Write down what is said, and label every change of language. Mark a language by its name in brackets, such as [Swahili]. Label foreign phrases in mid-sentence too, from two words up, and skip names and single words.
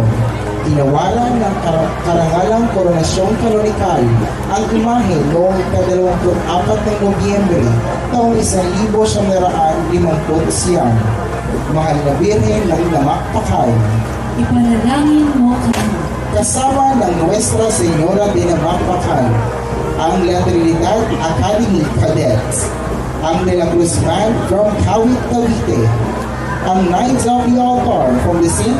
[Filipino] Inawalan ng karangalang koronasyon kanonikal ang imahe noong 24 ng Nobyembre taong 1959. Mahal na Birhen ng Namacpacan, Ipanalangin mo kami. kasama ng Nuestra Señora de Namacpacan, ang La Trinidad Academy Cadets, ang De La Cruz Band [English] from Kawit, [Filipino] Cavite, ang Knights of the Altar [English] from the St.